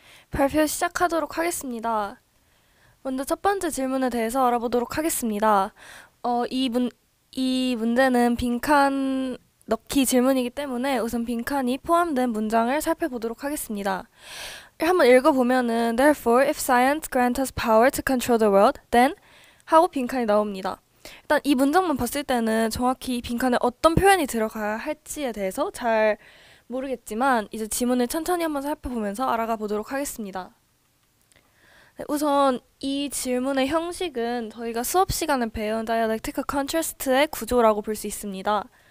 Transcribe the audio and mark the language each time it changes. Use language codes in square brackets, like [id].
[ko] 발표 시작하도록 하겠습니다. 먼저 첫 번째 질문에 대해서 알아보도록 하겠습니다. 이 문제는 빈칸 넣기 질문이기 때문에 우선 빈칸이 포함된 문장을 살펴보도록 하겠습니다. 한번 읽어보면은 [en] Therefore, if science grants us power to control the world, then [ko] 하고 빈칸이 나옵니다. 일단 이 문장만 봤을 때는 정확히 이 빈칸에 어떤 표현이 들어가야 할지에 대해서 잘 모르겠지만 이제 지문을 천천히 한번 살펴보면서 알아가 보도록 하겠습니다. 네, 우선 이 질문의 형식은 저희가 수업 시간에 배운 dialectical contrast의 구조라고 볼 수 있습니다.